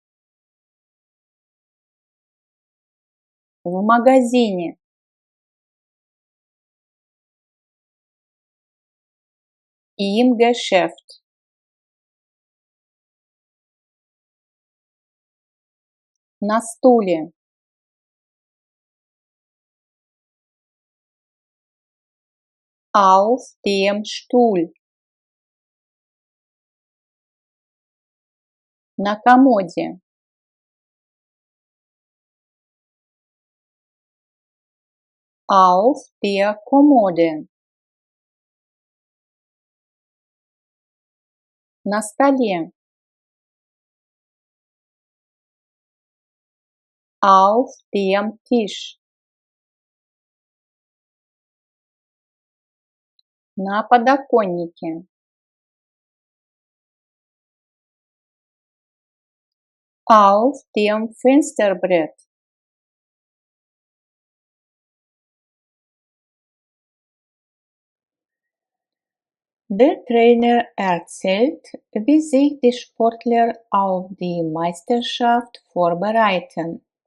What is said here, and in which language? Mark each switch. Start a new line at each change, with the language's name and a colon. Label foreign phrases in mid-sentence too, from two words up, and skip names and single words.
Russian: В магазине.
German: Im Geschäft.
Russian: На стуле.
German: Auf dem Stuhl.
Russian: На комоде.
German: Auf der Kommode.
Russian: На столе.
German: Auf dem Tisch.
Russian: На подоконнике.
German: Auf dem Fensterbrett. Der Trainer erzählt, wie sich die Sportler auf die Meisterschaft vorbereiten.